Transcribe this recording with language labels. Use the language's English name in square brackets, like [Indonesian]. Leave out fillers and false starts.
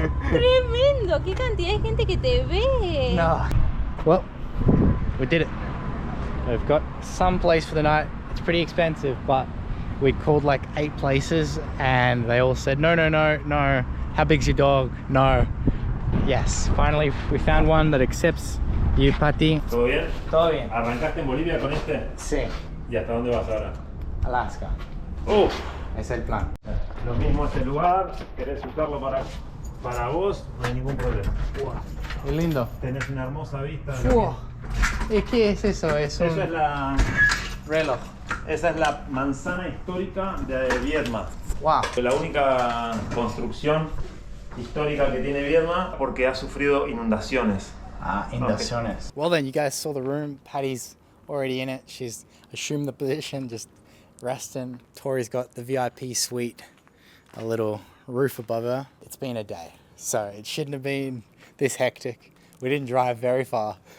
[Spanish] Tremendo, qué cantidad de gente que te ve. [English] No. Well, we did it. We've got some place for the night. It's pretty expensive, but we called like 8 places and they all said, no. How big's your dog? No. Yes, finally we found one that accepts you, Pati. [Spanish] ¿Todo bien? Todo bien. ¿Arrancaste en Bolivia con este? Sí. ¿Y hasta dónde vas ahora? Alaska. Es el plan. Lo mismo este lugar, querés usarlo para vos, no hay ningún problema. Qué lindo. Tenés una hermosa vista. De Wow. ¿Qué es eso? Eso es la reloj. Esa es la manzana histórica de Viedma. Wow. La única construcción histórica que tiene Viedma porque ha sufrido inundaciones. Inundaciones. [English] Okay. Well then, you guys saw the room. Patty's already in it. She's assumed the position, just resting. Tori's got the VIP suite, a little roof above her. It's been a day, so it shouldn't have been this hectic. We didn't drive very far.